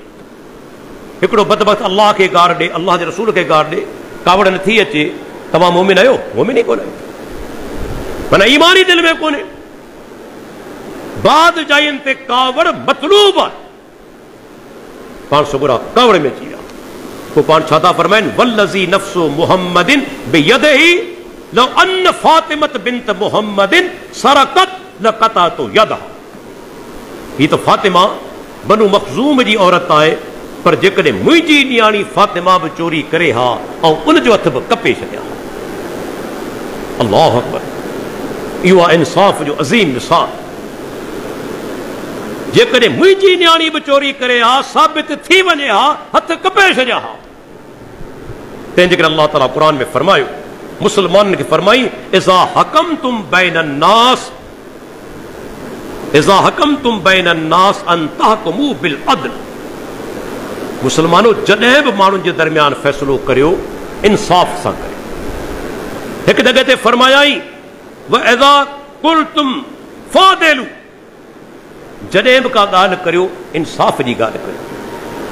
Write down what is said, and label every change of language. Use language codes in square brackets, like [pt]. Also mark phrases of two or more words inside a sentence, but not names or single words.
[sd] हिकिड़ो बदबख़्त अल्लाह खे गार ॾे, अल्लाह जे रसूल खे गार ॾे, कावड़ नथी अचे, तव्हां मोमिन आहियो? मोमिन ई कोन आहियो, माना ईमान ई दिलि में कोन्हे। बाद जायनि ते कावड़ मतलूब आहे, पाण सगोरा कावड़ में अची विया। पोइ पाण छा था फरमाइनि, [ar] والذي نفس محمد بيده لو أن فاطمة بنت محمد سرقت لقطعت يدها. [sd] हीअ त फातिमा बनु मख़ज़ूम जी औरत आहे, पर जेकॾहिं मुंहिंजी न्याणी फातिमा बि चोरी करे हा, ऐं उनजो हथ बि कपे छॾिया। [ar] الله أكبر. [sd] इहो आहे इंसाफ़ जो अज़ीम मिसाल। जेकॾहिं मुंहिंजी न्याणी बि चोरी करे हा, साबित थी वञे हा, हथ कपे छॾिया हा। तंहिंजे करे अल्लाह ताला क़ुरान में फरमायो, मुसलमाननि खे फरमाई, [ar] إذا حكمتم بين الناس إذا حكمتم بين الناس أن تحكموا بالعدل. [sd] मुसलमानो, जॾहिं बि माण्हुनि जे दरमियान फ़ैसिलो करियो, इंसाफ़ सां करियो। हिकु जॻह ते फरमायाई, [ar] وإذا قلتم فاعدلوا, [sd] जॾहिं बि का ॻाल्हि करियो, इंसाफ़ जी ॻाल्हि करियो।